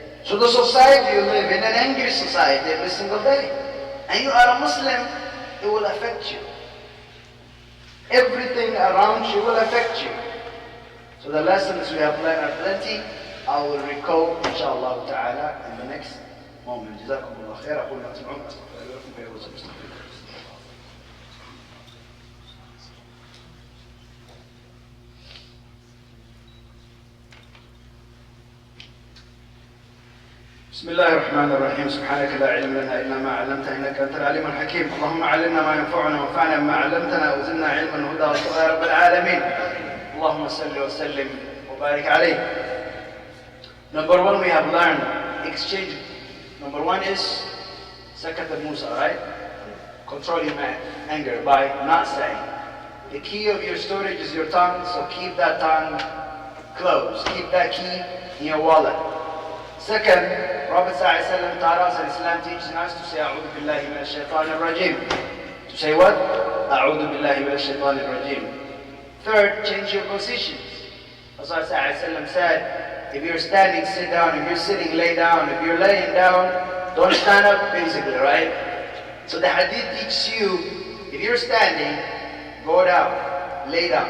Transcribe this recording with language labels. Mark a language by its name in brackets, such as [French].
[English] So the society you live in, an angry society every single day. And you are a Muslim, it will affect you. Everything around you will affect you. So the lessons we have learned are plenty. I will recall, inshallah ta'ala, in the next moment. Jazakumullah khair. [Arabic] أقول ما تسمعون أستغفر الله لكم ويا رسول الله. بسم الله الرحمن الرحيم. سبحانك لا علم لنا إلا ما علمتنا إنك أنت العليم الحكيم. اللهم علمنا ما ينفعنا وانفعنا بما علمتنا وزدنا علما وهدى وتقى يا رب العالمين. اللهم صل وسلم وبارك عليه. [English] Number one, we have learned exchange. Number one is sakat al-Musa, right? Control your anger by not saying. The key of your storage is your tongue, so keep that tongue closed. Keep that key in your wallet. Second, Prophet ﷺ taught us, and Islam teaches us to say, [Arabic] أعوذ بالله من الشيطان الرجيم. [English] To say what? [Arabic] أعوذ بالله من الشيطان الرجيم. [English] Third, change your positions. Prophet ﷺ said, if you're standing, sit down. If you're sitting, lay down. If you're laying down, don't stand up, basically, right? So the hadith teaches you, if you're standing, go down, lay down.